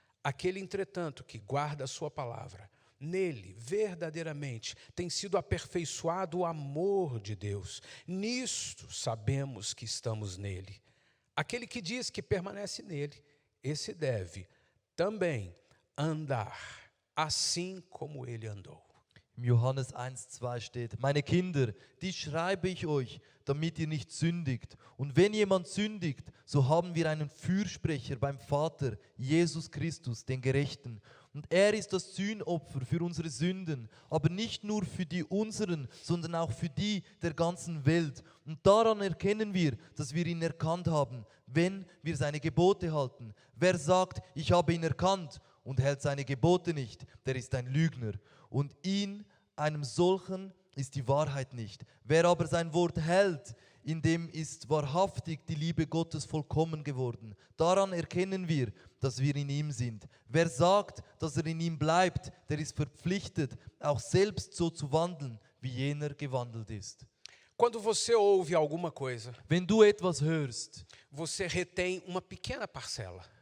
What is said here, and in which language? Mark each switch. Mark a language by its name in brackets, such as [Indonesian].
[Portuguese] Aquele, entretanto, que guarda a sua palavra, nele, verdadeiramente, tem sido aperfeiçoado o amor de Deus. Nisto sabemos que estamos nele. Aquele que diz que permanece nele, esse deve também andar assim como ele andou. [German] Im Johannes 1,2 steht: Meine Kinder, dies schreibe ich euch, damit ihr nicht sündigt. Und wenn jemand sündigt, so haben wir einen Fürsprecher beim Vater, Jesus Christus, den Gerechten. Und er ist das Sühnopfer für unsere Sünden, aber nicht nur für die unseren, sondern auch für die der ganzen Welt. Und daran erkennen wir, dass wir ihn erkannt haben, wenn wir seine Gebote halten. Wer sagt, ich habe ihn erkannt und hält seine Gebote nicht, der ist ein Lügner. Und in einem solchen ist die Wahrheit nicht. Wer aber sein Wort hält, in dem ist wahrhaftig die Liebe Gottes vollkommen geworden. Daran erkennen wir, dass wir in ihm sind. Wer sagt, dass er in ihm bleibt, der ist verpflichtet, auch selbst so zu wandeln, wie jener gewandelt ist. [Portuguese] Quando você ouve alguma coisa, [German] Wenn du etwas hörst, [Portuguese] você retém uma pequena parcela.